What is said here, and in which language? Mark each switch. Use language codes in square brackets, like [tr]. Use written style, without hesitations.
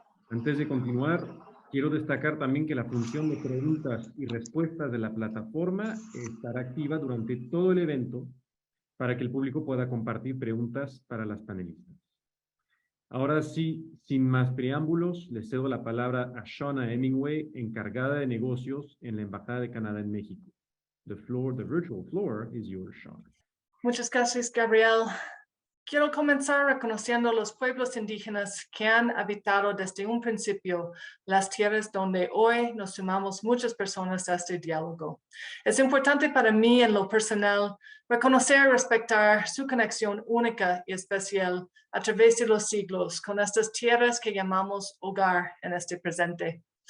[es] Antes de continuar, quiero destacar también que la función de preguntas y respuestas de la plataforma estará activa durante todo el evento para que el público pueda compartir preguntas para las panelistas. Ahora sí, sin más preámbulos, le cedo la palabra a Shauna Hemingway, encargada de negocios en la Embajada de Canadá en México. [en] The virtual floor is yours, Shauna. [es] Muchas gracias, Gabriel. Quiero comenzar reconociendo los pueblos indígenas que han habitado desde un principio las tierras donde hoy nos sumamos muchas personas a este diálogo. Es importante para mí en lo personal reconocer y respetar su conexión única y especial a través de los siglos con estas tierras que llamamos hogar en este presente.